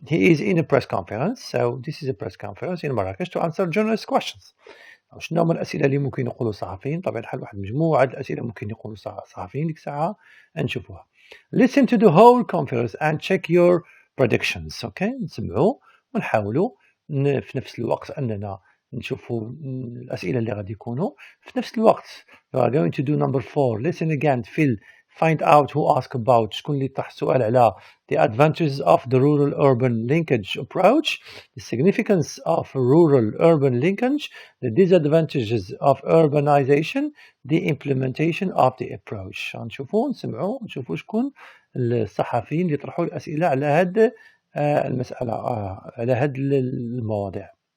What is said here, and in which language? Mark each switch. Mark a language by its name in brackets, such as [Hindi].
[English] He is in a press conference. So this is a press conference in Marrakesh to answer journalist questions. [Arabic] شنو هما الأسئلة اللي ممكن يقولوا الصحفيين؟ طبعا الحال واحد مجموعة الأسئلة ممكن يقولوا الصحفيين ديك الساعة نشوفوها. [English] Listen to the whole conference and check your predictions. [Arabic] Okay, نسمعوا ونحاولوا في نفس الوقت أننا نشوفوا الأسئلة اللي غادي يكونوا في نفس الوقت. [English] You are going to do number 4. Listen again. find out who asked about [Arabic] شكون اللي طرح السؤال على [English] the advantages of the rural-urban linkage approach, the significance of rural-urban linkage, the disadvantages of urbanization, the implementation of the approach. [Arabic] نشوفوا نسمعوا نشوفوا شكون الصحفيين اللي طرحوا الأسئلة على هاد المسألة على هاد المواضيع.